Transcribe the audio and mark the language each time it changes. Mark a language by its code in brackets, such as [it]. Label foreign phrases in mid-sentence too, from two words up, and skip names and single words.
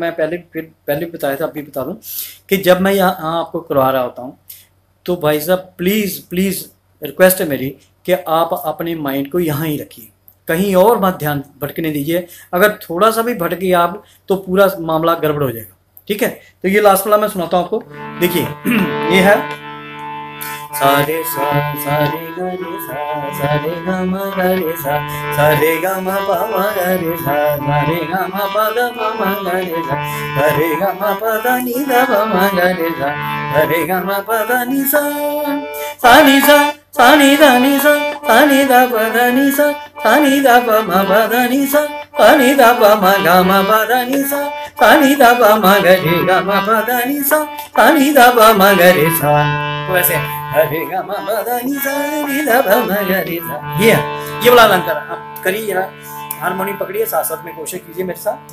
[hi] मैं पहले बताया था, अभी बता दूं कि जब मैं यहाँ आपको करवा रहा होता हूँ तो भाई साहब [en] please request [hi] है मेरी कि आप अपने माइंड को यहाँ ही रखिए, कहीं और मत ध्यान भटकने दीजिए। अगर थोड़ा सा भी भटक गए आप तो पूरा मामला गड़बड़ हो जाएगा, ठीक है। तो ये लास्ट वाला मैं सुनाता हूँ आपको, देखिए ये है सारे सा सारे ग रे सा सारे ग म ग रे सा सारे ग म प म ग रे सा सारे ग म प द प म ग रे सा सारे ग म प द नि द प म ग रे सा सारे ग म प द नि सा सा नि सा सा नि द नि सा सा नि द प द नि सा सा नि द प म प द नि सा सा नि द प म ग म प द नि सा सा नि द प म ग रे ग म प द नि सा सा नि द प म ग रे सा। तो ऐसे हरे ग म प द नि सा नि द प म ग रे सा, ये वाला अलंकार आप करिए जरा, हारमोनियम पकड़िए, साथ साथ में कोशिश कीजिए मेरे साथ।